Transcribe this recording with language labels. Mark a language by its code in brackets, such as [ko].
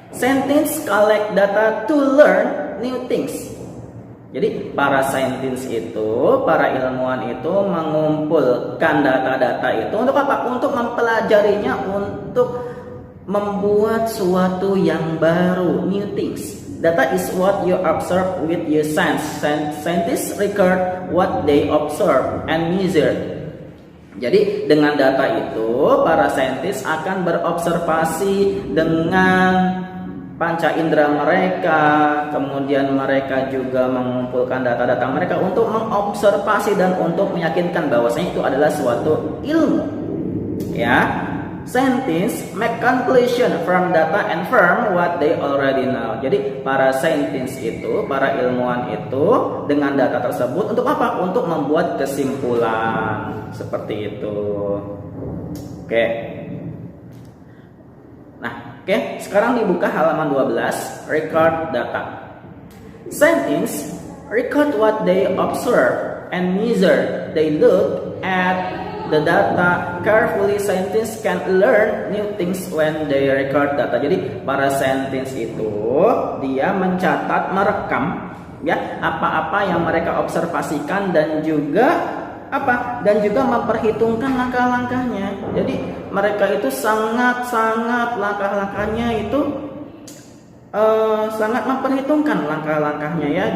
[en] Scientists collect data to learn new things. [id] Jadi para saintis itu, para ilmuwan itu mengumpulkan data-data itu untuk apa? Untuk mempelajarinya, untuk membuat suatu yang baru, [en] new things. Data is what you observe with your sense. Scientists record what they observe and measure. [id] Jadi dengan data itu, para saintis akan berobservasi dengan panca indera mereka, kemudian mereka juga mengumpulkan data-data mereka untuk mengobservasi dan untuk meyakinkan bahwasanya itu adalah suatu ilmu. [en] Ya, scientists make conclusion from data and firm what they already know. [id] Jadi para saintis itu, para ilmuwan itu dengan data tersebut untuk apa? Untuk membuat kesimpulan seperti itu. Oke. Oke, sekarang dibuka halaman 12, [en] record data. Scientists record what they observe and measure. They look at the data carefully. Scientists can learn new things when they record data. [id] Jadi para saintis itu dia mencatat, merekam ya apa-apa yang mereka observasikan dan juga memperhitungkan langkah-langkahnya. Jadi mereka itu sangat langkah-langkahnya itu sangat memperhitungkan langkah-langkahnya ya.